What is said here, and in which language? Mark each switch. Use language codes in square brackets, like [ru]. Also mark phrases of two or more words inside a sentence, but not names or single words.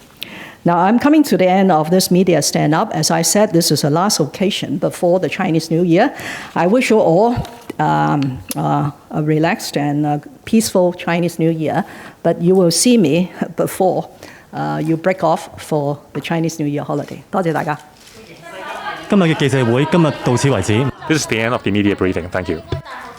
[en] Now, I'm coming to the end of this media stand-up. As I said, this is the last occasion before the Chinese New Year. I wish you all a relaxed and peaceful Chinese New Year, but you will see me before you break off for the Chinese New Year holiday. [yue] 多謝大家。今日嘅記者會今日到此為止。 [en] This is the end of the media briefing. Thank you.